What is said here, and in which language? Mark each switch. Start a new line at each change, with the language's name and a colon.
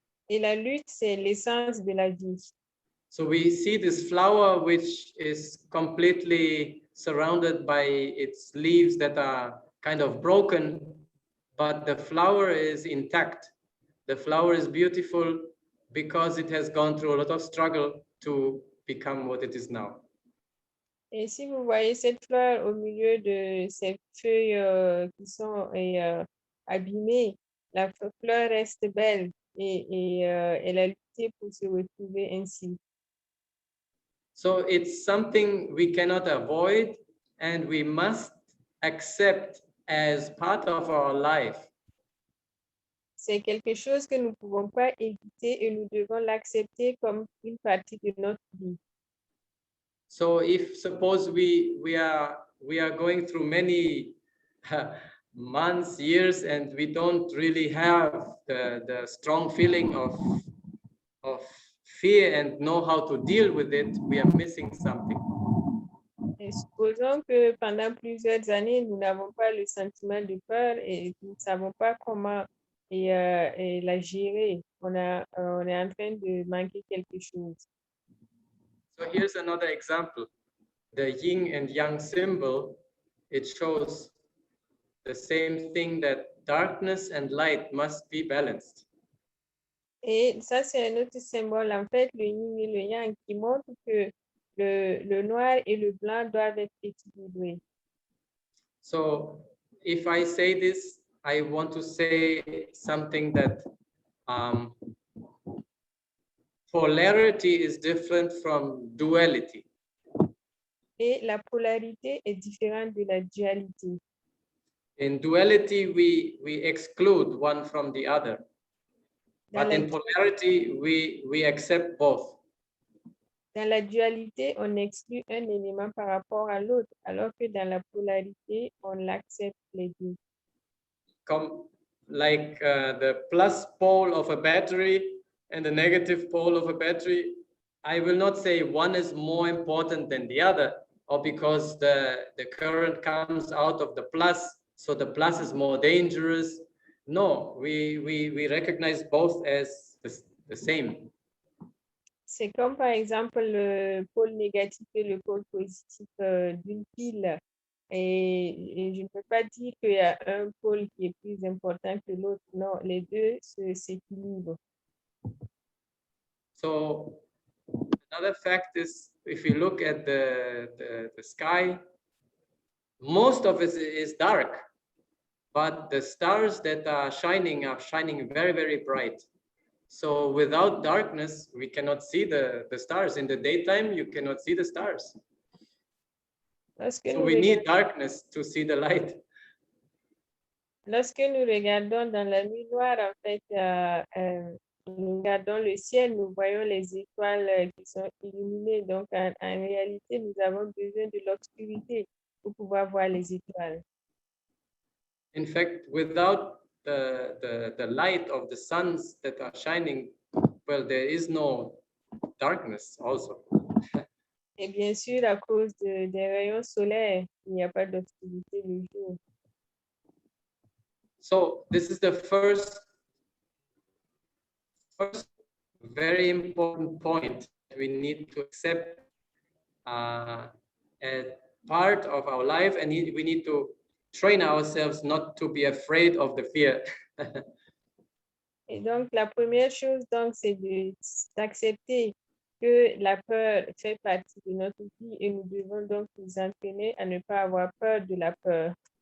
French: Et la lutte, c'est l'essence de la vie.
English: So we see this flower which is completely surrounded by its leaves that are kind of broken, but the flower is intact. The flower is beautiful because it has gone through a lot of struggle to become what it is now.
French: Et si vous voyez cette fleur au milieu de ces feuilles qui sont abîmées, la fleur reste belle et elle a lutté pour se retrouver ainsi.
English: So it's something we cannot avoid and we must accept as part of our life.
French: C'est quelque chose que nous ne pouvons pas éviter et nous devons l'accepter comme une partie de notre vie.
English: So if suppose we are going through many months, years, and we don't really have the strong feeling of fear and know how to deal with it, we are missing something.
French: Et supposons que pendant plusieurs années, nous n'avons pas le sentiment de peur et nous ne savons pas comment et la gérer. On est en train de manquer quelque chose.
English: So here's another example. The yin and yang symbol, it shows the same thing, that darkness and light must be balanced.
French: Et ça, c'est un autre symbole, en fait, le yin et le yang, qui montre que le noir et le blanc doivent être équilibrés.
English: So if I say this, I want to say something that polarity is different from duality.
French: Et la polarité est différente de la dualité.
English: In duality, we exclude one from the other. But in polarity, we accept both.
French: Dans la dualité, on exclut un élément par rapport à l'autre, alors que dans la polarité, on l'accepte les deux.
English: Comme like the plus pole of a battery and the negative pole of a battery, I will not say one is more important than the other, or because the current comes out of the plus, so the plus is more dangerous. No, we recognize both as the same.
French: C'est comme par exemple le pôle négatif et le pôle positif d'une pile. Et je ne peux pas dire qu'il y a un pôle qui est plus important que l'autre. Non, les deux s'équilibrent.
English: So another fact is, if you look at the sky, most of it is dark, but the stars that are shining very, very bright. So without darkness, we cannot see the stars. In the daytime, you cannot see the stars. So we need darkness to see the light.
French: Lorsque nous regardons dans la nuit noire, en fait, nous regardons le ciel, nous voyons les étoiles qui sont illuminées. Donc, en réalité, nous avons besoin de l'obscurité pour pouvoir voir les étoiles.
English: In fact, without the light of the suns that are shining, well, there is no darkness also.
French: Et bien sûr, à cause des rayons solaires, il n'y a pas d'obscurité le jour.
English: So this is the first very important point we need to accept as part of our life, and we need to train ourselves not to be afraid of the fear.
French: Et donc, la première chose, donc, c'est d'accepter que la peur fait partie de notre vie et nous devons donc nous entraîner à ne pas avoir peur de la peur.